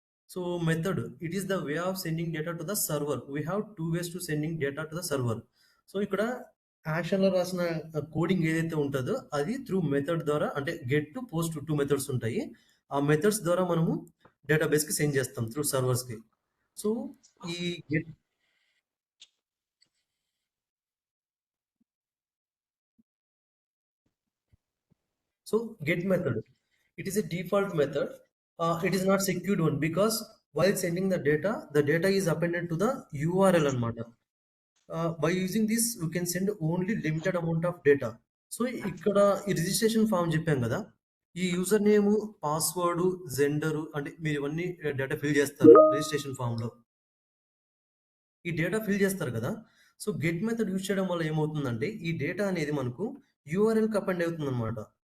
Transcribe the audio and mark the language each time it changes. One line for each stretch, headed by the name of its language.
English: So method, it is the way of sending data to the server. We have two ways to sending data to the server.
Telugu: So ఇక్కడ యాక్షన్‌లో రాసిన coding ఏదైతే ఉంటదో అది through method ద్వారా అంటే get to post 2 methods ఉంటాయి. ఆ methods ద్వారా మనము డేటాబేస్‌కి సెండ్ చేస్తాం త్రూ సర్వర్స్‌కి. సో ఈ get get method.
English: It is a default method. It is not secured one because while sending the data is appended to the URL అన్నమాట. By using this we can send only limited amount of data.
Telugu: So ఇక్కడ ఈ registration form చెప్పాం కదా! ఈ user name, password, gender అంటే మీరు ఇవన్నీ data fill చేస్తారు రిజిస్ట్రేషన్ ఫామ్‌లో. ఈ డేటా ఫిల్ చేస్తారు కదా! సో గెట్ మెథడ్ యూజ్ చేయడం వల్ల ఏమవుతుందంటే ఈ డేటా అనేది మనకు యూఆర్ఎల్‌కి అపెండ్ అవుతుందన్నమాట.